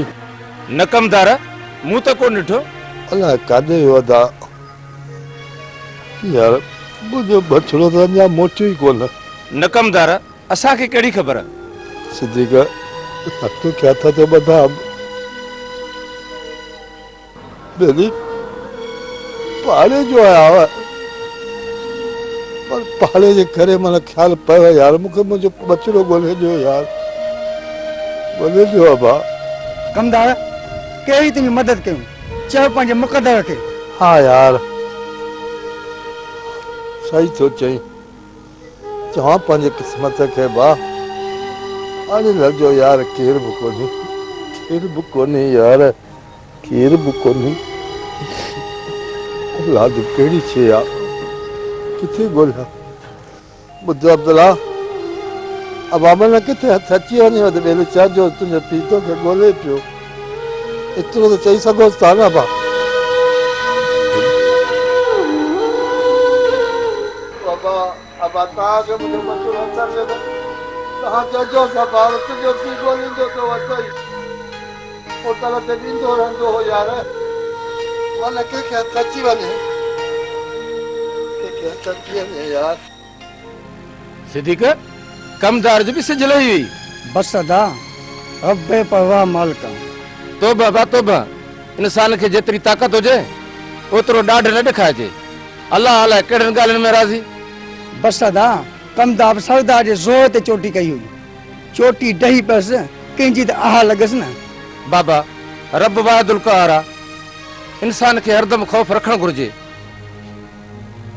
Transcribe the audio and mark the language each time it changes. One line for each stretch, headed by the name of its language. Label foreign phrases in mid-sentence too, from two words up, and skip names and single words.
Sindhi: नकमदार मूं त कोन ॾिठो। अलाए काॾे वियो दा यार, मुझो बच्चो तो अञा मोटियो ई कोन। नकमदार असांखे कहिड़ी ख़बर? सिद्दीक़ हथ क्या था तो बता। बेली पाले जो आया पर पाले जे करे मन ख्याल पयो यार, मुझे मुझो बच्चो गोले जो यार, गोले जो अबा। कमदार कहिड़ी तुंहिंजी मदद कयूं, चयो पंहिंजे मुक़दर खे। हाँ यार सही तो चई, चवां पंहिंजे क़िस्मत खे बा। हाणे लॻो यार केर बि कोन्हे यार, केर बि कोन्हे। औलाद कहिड़ी शइ आहे, किथे ॻोल्हियां? ॿुध अब्दुल्ला, अब अमन किथे हथ अची वञे त ॿिए चइजो तुंहिंजे पीतो खे ॻोल्हे पियो। एतिरो त चई सघोसि था न बा। बाबा अब तव्हांखे मुंहिंजो मसइलो हथ में तव्हां चइजो बाबा तुंहिंजो पीउ ॻोल्हींदो तो अथई, होटल ते ॾींदो रहंदो हो यार। मन कंहिंखे हथ अची वञे, कंहिंखे हथ अची वञे यार। सिद्दीक़ कमदार जो भी सिज लही हुई। बस अदा अब बेपरवाह मालिका। तोबा बा तोबा, इंसान खे जेतिरी ताक़त हुजे ओतिरो ॾाढ न ॾेखारिजे। अलाह अलाए कहिड़नि ॻाल्हियुनि में राज़ी। बस अदा कमदार सरदार जे ज़ोर ते चोटी कई हुई, चोटी ॾही पियसि, कंहिंजी त आह लॻसि न। बाबा रब वाहिदुल क़हार आहे, इंसान खे हरदम ख़ौफ़ रखणु घुरिजे।